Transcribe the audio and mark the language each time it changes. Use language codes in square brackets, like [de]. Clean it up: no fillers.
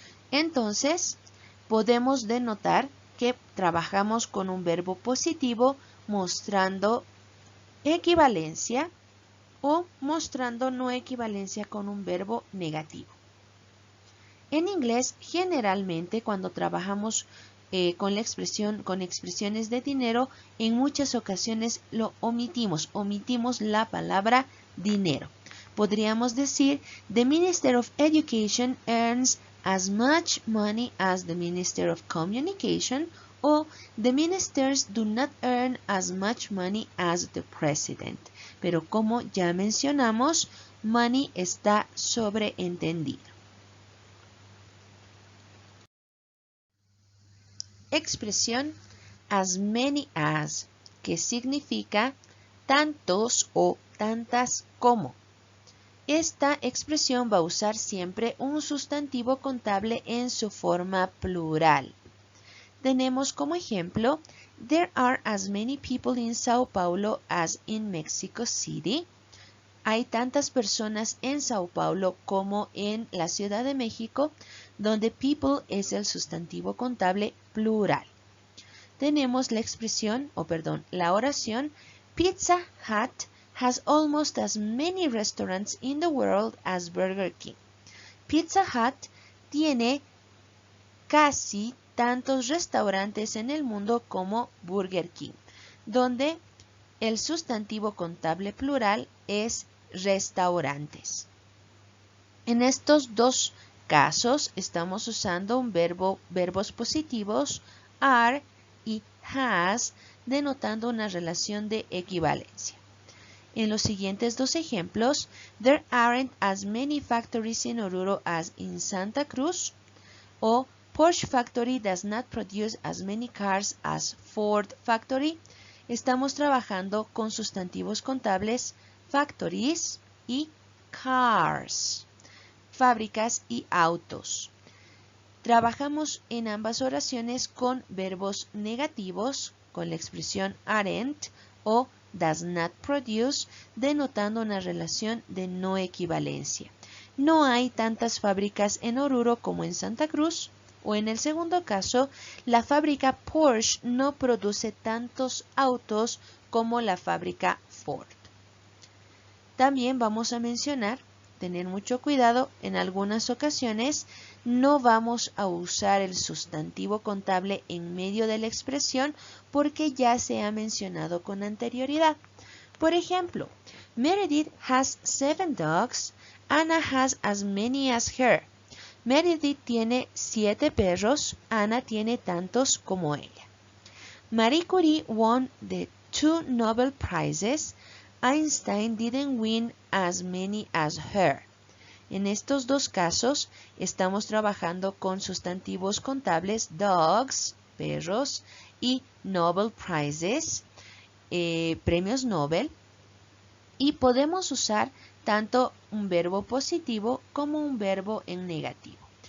[es] Entonces, podemos denotar que trabajamos con un verbo positivo mostrando equivalencia o mostrando no equivalencia con un verbo negativo. En inglés, generalmente cuando trabajamos con expresiones de dinero, en muchas ocasiones lo omitimos la palabra dinero. Podríamos decir, [en] the Minister of Education earns as much money as the Minister of Communication, o the ministers do not earn as much money as the President. [es] Pero como ya mencionamos, money está sobreentendido. Expresión as many as, que significa tantos o tantas como. Esta expresión va a usar siempre un sustantivo contable en su forma plural. Tenemos como ejemplo, [en] there are as many people in Sao Paulo as in Mexico City. [es] Hay tantas personas en Sao Paulo como en la Ciudad de México, donde people es el sustantivo contable plural. Tenemos la oración, [en] Pizza Hut has almost as many restaurants in the world as Burger King. [es] Pizza Hut tiene casi tantos restaurantes en el mundo como Burger King, donde el sustantivo contable plural es restaurantes. En estos dos casos estamos usando verbos positivos are y has, denotando una relación de equivalencia. En los siguientes dos ejemplos, [en] there aren't as many factories in Oruro as in Santa Cruz, o Porsche Factory does not produce as many cars as Ford Factory. [es] Estamos trabajando con sustantivos contables factories y cars, fábricas y autos. Trabajamos en ambas oraciones con verbos negativos, con la expresión aren't o does not produce, denotando una relación de no equivalencia. No hay tantas fábricas en Oruro como en Santa Cruz, o en el segundo caso, la fábrica Porsche no produce tantos autos como la fábrica Ford. También vamos a mencionar, tener mucho cuidado, en algunas ocasiones no vamos a usar el sustantivo contable en medio de la expresión porque ya se ha mencionado con anterioridad. Por ejemplo, [en] Meredith has 7 dogs, Anna has as many as her. [es] Meredith tiene 7 perros, Anna tiene tantos como ella. [en] Marie Curie won the 2 Nobel Prizes, Einstein didn't win as many as her. [es] En estos dos casos estamos trabajando con sustantivos contables dogs perros, y Nobel Prizes, premios Nobel. Y podemos usar tanto un verbo positivo como un verbo en negativo.